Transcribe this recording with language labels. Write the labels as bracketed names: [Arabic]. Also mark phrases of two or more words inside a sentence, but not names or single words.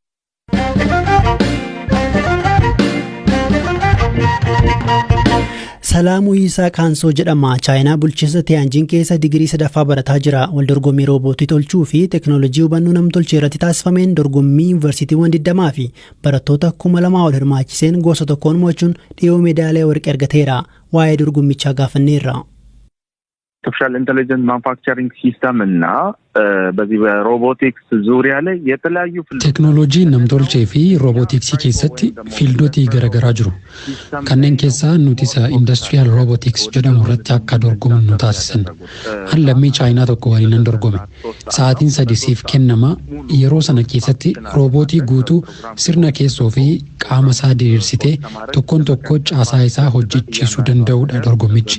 [Oromo] Salaamuu Yisaa Kaansoo jedhama. Chaayinaa bulchiinsa Tiyaanjin keessa digirii 3ffaa barataa jira. Wal dorgommii roobootii tolchuu fi teekinooloojii hubannoo nam-tolchee irratti taasifameen dorgommii yuunivarsiitiiwwan 20 fi barattoota 2,000 ol hirmaachiseen gosa tokkoon mo'achuun dhiyoo meedaaliyaa warqee argateera. Waa'ee dorgommichaa gaafanneerra. [English] artificial intelligence manufacturing system [Amharic] እና በዚህ በሮቦቲክስ ዙሪያ ላይ የተለያዩ [Oromo] ቴክኖሎጂ namtolchee fi roobootiksii keessatti fiildooti garaagaraa jiru. Kanneen keessaa nuti [English] industrial robotics [Oromo] jedhamu irratti akka dorgomnu nu taasisan. Lammii Chaayinaa tokko waliin dorgome. Sa'aatiin 3 siif kennama. Yeroo sana keessatti roobootii guutuu sirna keessoo fi qaama isaa diriirsitee tokkoon tokko caasaa isaa hojjechiisuu danda'udha dorgommichi.